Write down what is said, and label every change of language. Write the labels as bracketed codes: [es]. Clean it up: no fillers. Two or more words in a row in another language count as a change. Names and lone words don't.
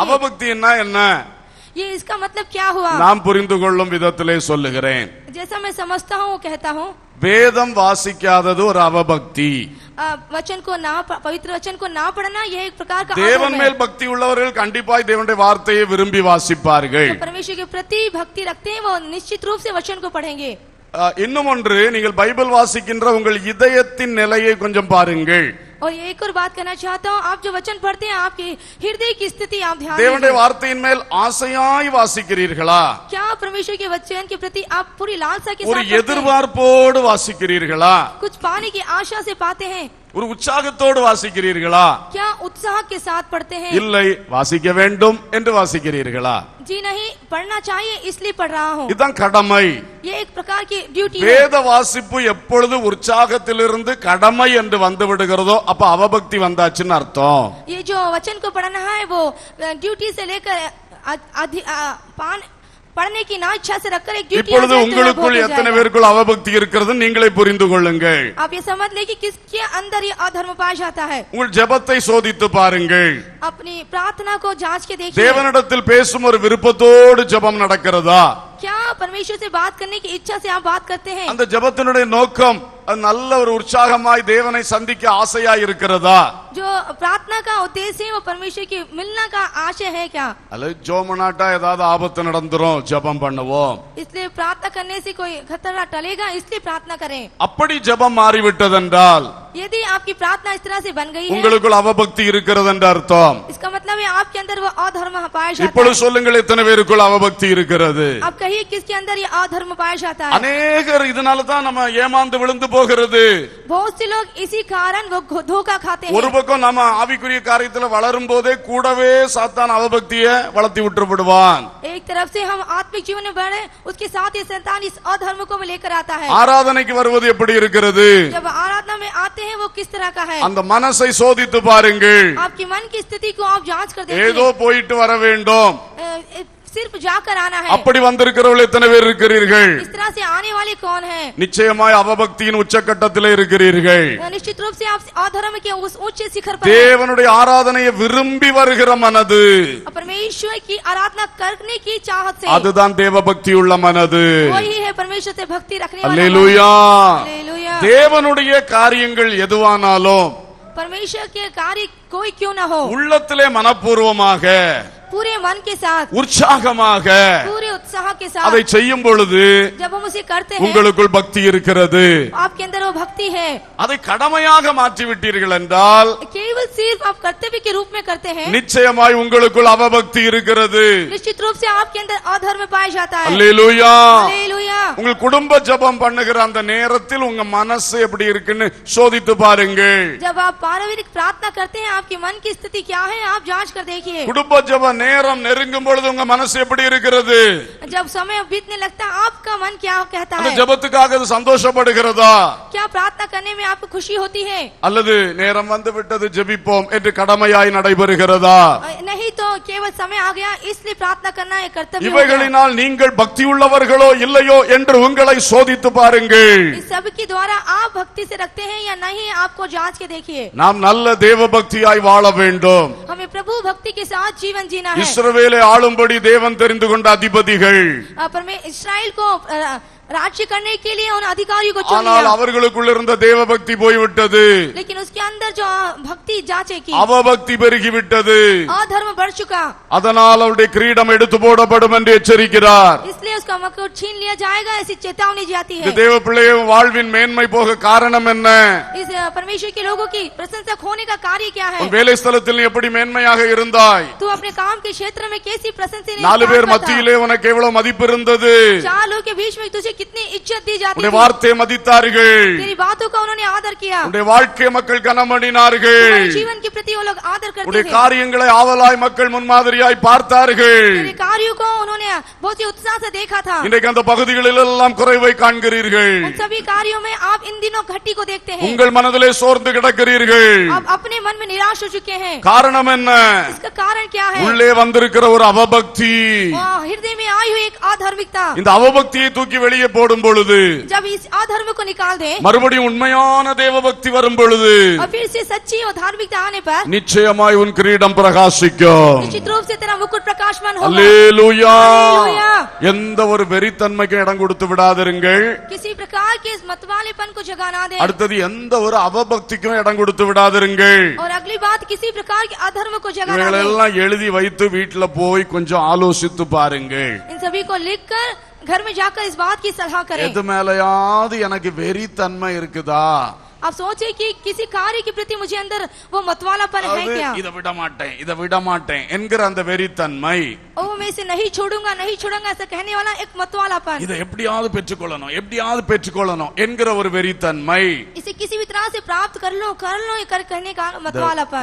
[ta] அவபக்தி என்ன? [hi] ये इसका मतलब क्या हुआ? [ta] நாம் புரிந்து கொள்ளும் விதத்திலே சொல்லுகிறேன். [hi] जैसा मैं समझता हूँ वो कहता हूँ, [ta] வேதம் வாசிக்காதது ஒரு அவபக்தி. [hi] वचन को ना पवित्र वचन को ना पढ़ना यह एक प्रकार का [ta] தேவன் [hi] अधर्म है। [ta] மேல் பக்தி உள்ளவர்கள் கண்டிப்பாய் தேவனுடைய வார்த்தையை விரும்பி வாசிப்பார்கள். [hi] जो परमेश्वर के प्रति भक्ति रखते हैं वो निश्चित रूप से वचन को पढ़ेंगे। [ta] இன்னும் ஒன்று, நீங்கள் பைபிள் வாசிக்கின்ற உங்கள் இதயத்தின் நிலையை கொஞ்சம் பாருங்கள். [hi] और एक और बात कहना चाहता हूँ, आप जो वचन पढ़ते हैं आपके हृदय की स्थिति आप ध्यान [ta] தேவனுடைய [hi] दीजिए। [ta] வார்த்தையின் மேல் ஆசையாய் வாசிக்கிறீர்களா? [hi] क्या परमेश्वर के वचन के प्रति आप पूरी लालसा के [ta] ஒரு [hi] साथ पढ़ते हैं? [ta] எதிர்பார்ப்போடு வாசிக்கிறீர்களா? [hi] कुछ पाने की आशा से पाते हैं? [ta] ஒரு உற்சாகத்தோடு வாசிக்கிறீர்களா? [hi] क्या उत्साह के साथ पढ़ते हैं? [ta] இல்லை, வாசிக்க வேண்டும் என்று வாசிக்கிறீர்களா? [hi] जी नहीं, पढ़ना चाहिए इसलिए पढ़ रहा हूँ। [ta] இதுதான் கடமை. [hi] ये एक प्रकार की ड्यूटी है। [ta] வேத வாசிப்பு எப்பொழுது உற்சாகத்திலிருந்து கடமை என்று வந்து விடுகிறதோ அப்ப அவபக்தி வந்தாச்சுன்னு அர்த்தம். [hi] ये जो वचन को पढ़ना है वो ड्यूटी से लेकर पढ़ने की ना इच्छा से रखकर एक ड्यूटी [ta] இப்பொழுது உங்களுக்குள் எத்தனை பேருக்குள் அவபக்தி இருக்கிறது நீங்களே புரிந்து கொள்ளுங்கள். [hi] आप ये समझ ले कि किसके अंदर ये अधर्म पाया जाता है। [ta] உங்கள் ஜெபத்தை சோதித்து பாருங்கள். [hi] अपनी प्रार्थना को जांच के देखिए। [ta] தேவனிடத்தில் பேசும் ஒரு விருப்பத்தோடு ஜெபம் நடக்கிறதா? [hi] क्या परमेश्वर से बात करने की इच्छा से आप बात करते हैं? [ta] அந்த ஜெபத்தினுடைய நோக்கம் அது நல்ல ஒரு உற்சாகமாய் தேவனை சந்திக்க ஆசையாய் இருக்கிறதா? [hi] जो प्रार्थना का उद्देश्य है वो परमेश्वर की मिलना का आशय है क्या? [ta] அல்ல ஜோமனாட்டா ஏதாவது ஆபத்து நடந்துரும் ஜெபம் பண்ணுவோம். [hi] इसलिए प्रार्थना करने से कोई खतरा टलेगा इसलिए प्रार्थना करें। [ta] அப்படி ஜெபம் மாறிவிட்டதென்றால் [hi] यदि आपकी प्रार्थना इस तरह से बन गई है, [ta] உங்களுக்குள் அவபக்தி இருக்கிறது என்று அர்த்தம். [hi] इसका मतलब में आपके अंदर वो अधर्म पाया जाता [ta] இப்பொழுது [hi] है। [ta] சொல்லுங்கள், எத்தனை பேருக்குள் அவபக்தி இருக்கிறது? [hi] आप कहिए किसके अंदर ये अधर्म पाया जाता है? [ta] அநேகர் இதனால தான் நம்ம ஏமாந்து விழுந்து போகிறது. [hi] बहुत से लोग इसी कारण वो धोखा खाते हैं। [ta] ஒரு பக்கம் நம்ம ஆவிக்குரிய காரியத்துல வளரும் போதே கூடவே சாத்தான் அவபக்தியை வளர்த்தி விட்டு விடுவான். [hi] एक तरफ से हम आत्मिक जीवन में बढ़े, उसके साथ ही शैतान इस अधर्म को लेकर आता है। [ta] ஆராதனைக்கு வருவது எப்படி இருக்கிறது? [hi] जब आराधना में आते हैं वो किस तरह का है? [ta] அந்த மனசை சோதித்து பாருங்கள். [hi] आपकी मन की स्थिति को आप जांच कर [ta] ஏதோ [hi] देखिए। [ta] போயிட்டு வர வேண்டும், [hi] सिर्फ जाकर आना है। [ta] அப்படி வந்திருக்கிறவர்கள் எத்தனை பேர் இருக்கிறீர்கள்? [hi] इस तरह से आने वाले कौन है? [ta] நிச்சயமாய் அவபக்தியின் உச்சக்கட்டத்திலே இருக்கிறீர்கள். [hi] निश्चित रूप से आप अधर्म के उस ऊंचे शिखर पर हैं। [ta] தேவனுடைய ஆராதனையை விரும்பி வருகிற மனது, [hi] परमेश्वर की आराधना करने की चाहत से, [ta] அதுதான் தேவபக்தி உள்ள மனது. [hi] वही है परमेश्वर से भक्ति रखने वाला मन। [ta] அல்லேலூயா. [hi] हालेलुया। [ta] தேவனுடைய காரியங்கள் எதுவானாலும் [hi] परमेश्वर के कार्य कोई क्यों ना हो, [ta] உள்ளத்திலே மனப்பூர்வமாக [hi] पूरे मन के साथ, [ta] உற்சாகமாக [hi] पूरे उत्साह के [ta] அதை [hi] साथ [ta] செய்யும் பொழுது [hi] जब हम उसे करते हैं, [ta] உங்களுக்குள் பக்தி இருக்கிறது. [hi] आपके अंदर वो भक्ति है। [ta] அதை கடமையாக மாற்றி விட்டீர்கள் என்றால் [hi] केवल सिर्फ आप कर्तव्य के रूप में करते हैं, [ta] நிச்சயமாய் உங்களுக்குள் அவபக்தி இருக்கிறது. [hi] निश्चित रूप से आपके अंदर अधर्म पाया जाता है। [ta] அல்லேலூயா. [hi] हालेलुया। [ta] உங்கள் குடும்ப ஜெபம் பண்ணுகிற அந்த நேரத்தில் உங்க மனசு எப்படி இருக்குன்னு சோதித்து பாருங்கள். [hi] जब आप पारिवारिक प्रार्थना करते हैं, आपके मन की स्थिति क्या है, आप जांच कर देखिए। [ta] குடும்ப ஜெப நேரம் நெருங்கும் பொழுது உங்க மனசு எப்படி இருக்கிறது? [hi] जब समय बीतने लगता है, आपका मन क्या कहता [ta] அந்த [hi] है? [ta] ஜெபத்துக்காக அது சந்தோஷப்படுகிறதா? [hi] क्या प्रार्थना करने में आपको खुशी होती है? [ta] அல்லது நேரம் வந்து விட்டது ஜெபிப்போம் என்று கடமையாய் நடைபெறுகிறதா? [hi] नहीं तो केवल समय आ गया इसलिए प्रार्थना करना एक कर्तव्य हो गया। [ta] இவைகளினால் நீங்கள் பக்தி உள்ளவர்களோ இல்லையோ என்று உங்களை சோதித்து பாருங்கள். [hi] इस सब के द्वारा आप भक्ति से रखते हैं या नहीं, आपको जांच के देखिए। [ta] நாம் நல்ல தேவ பக்தியாய் வாழ வேண்டும். [hi] हमें प्रभु भक्ति के साथ जीवन जीना है। [ta] இஸ்ரவேலை ஆளும்படி தேவன் தெரிந்து கொண்ட அதிபதிகள், [hi] पर मैं इसराइल को राज्य करने के लिए उन अधिकारियों को चुन [ta] ஆனால் [hi] लिया, [ta] அவர்களுக்குள்ள இருந்த தேவ பக்தி போய்விட்டது. [hi] लेकिन उसके अंदर जो भक्ति जांचे की, [ta] அவபக்தி பெருகிவிட்டது. [hi] अधर्म बढ़ चुका, [ta] அதனால் அவருடைய கிரீடம் எடுத்து போடப்படும் என்று எச்சரிக்கிறார். [hi] इसलिए उसका मुकुट छीन लिया जाएगा, ऐसी चेतावनी जाती [ta] இந்த [hi] है। [ta] தேவ பிள்ளையின் வாழ்வின் மேன்மை போக காரணம் என்ன? [hi] इस परमेश्वर के लोगों की प्रशंसक होने का कार्य क्या है? [ta] உன் வேலை ஸ்தலத்தில் நீ எப்படி மேன்மையாக இருந்தாய்? [hi] तू अपने काम के क्षेत्र में कैसी प्रशंसनीय [ta] நாலு [hi] काम [ta] பேர் [hi] करता? [ta] மத்தியிலே உனக்கு எவ்வளவு மதிப்பு இருந்தது? [hi] चार लोग के बीच में तुझे कितनी इज्जत दी जाती [ta] உன்னுடைய [hi] थी? [ta] வார்த்தையை மதித்தார்கள். [hi] तेरी बातों का उन्होंने आदर किया, [ta] உன்னுடைய வாழ்க்கை மக்கள் கனமடினார்கள். [hi] तुम्हारे जीवन के प्रति वो लोग आदर करते [ta] உன்னுடைய [hi] थे। [ta] காரியங்களை ஆவலாய் மக்கள் முன்மாதிரியாய் பார்த்தார்கள். [hi] तेरे कार्यों को उन्होंने बहुत ही उत्साह से देखा था। [ta] இன்றைக்கு அந்த பகுதிகளில் எல்லாம் குறைவை காண்கிறீர்கள். [hi] उन सभी कार्यों में आप इन दिनों घटी को देखते हैं। [ta] உங்கள் மனதிலே சோர்ந்து கிடக்கிறீர்கள். [hi] आप अपने मन में निराश हो चुके हैं। [ta] காரணம் என்ன? [hi] इसका कारण क्या है? [ta] உள்ளே வந்திருக்கிற ஒரு அவபக்தி. [hi] हृदय में आई हुई एक अधार्मिकता। [ta] இந்த அவபக்தியை தூக்கி வெளியே போடும் பொழுது, [hi] जब इस अधर्म को निकाल दे [ta] மறுபடியும் உண்மையான தேவபக்தி வரும் பொழுது, [hi] और फिर से सच्ची और धार्मिकता आने पर [ta] நிச்சயமாய் உன் கிரீடம் பிரகாசிக்கும். [hi] निश्चित रूप से तेरा मुकुट प्रकाशमान होगा। [ta] அல்லேலூயா. [hi] हालेलुया। [ta] எந்த ஒரு வெறித்தன்மைக்கும் இடம் கொடுத்து விடாதிருங்கள். [hi] किसी प्रकार के इस मतवालेपन को जगह ना दे। [ta] அடுத்தது எந்த ஒரு அவபக்திக்கும் இடம் கொடுத்து விடாதிருங்கள். [hi] और अगली बात, किसी प्रकार के अधर्म को जगह ना दे। [ta] இவைகளெல்லாம் எழுதி வைத்து வீட்டுல போய் கொஞ்சம் ஆலோசித்து பாருங்கள். [hi] इन सभी को लिखकर घर में जाकर इस बात की सलाह करें। [ta] எது மேலையாவது எனக்கு வெறித்தன்மை இருக்குதா? [hi] आप सोचे कि किसी कार्य के प्रति मुझे अंदर वो मतवालापन है [ta] அது [hi] क्या? [ta] இதை விட மாட்டேன் இதை விட மாட்டேன் என்கிற அந்த வெறித்தன்மை, [hi] ओ मैं इसे नहीं छोड़ूंगा ऐसा कहने वाला एक मतवालापन, [ta] இதை எப்படியாவது பெற்றுக்கொள்ளணும் என்கிற ஒரு வெறித்தன்மை. [hi] इसे किसी भी तरह से प्राप्त कर लो कहने का मतवालापन।